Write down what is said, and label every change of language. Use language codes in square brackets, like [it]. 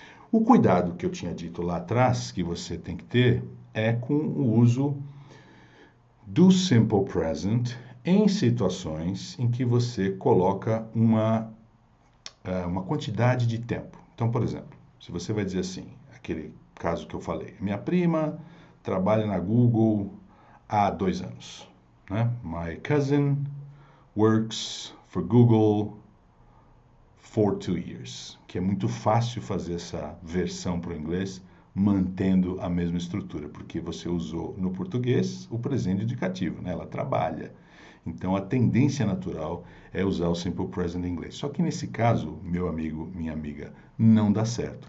[pt] O cuidado que eu tinha dito lá atrás, que você tem que ter, é com o uso do Simple Present em situações em que você coloca uma quantidade de tempo. Então, por exemplo, se você vai dizer assim, aquele caso que eu falei, minha prima trabalha na Google há 2 anos. Né? [en] My cousin works for Google for 2 years. [pt] Que é muito fácil fazer essa versão para o inglês, mantendo a mesma estrutura, porque você usou no português o presente indicativo, né? Ela trabalha. Então, a tendência natural é usar o Simple Present em inglês. Só que nesse caso, meu amigo, minha amiga, não dá certo.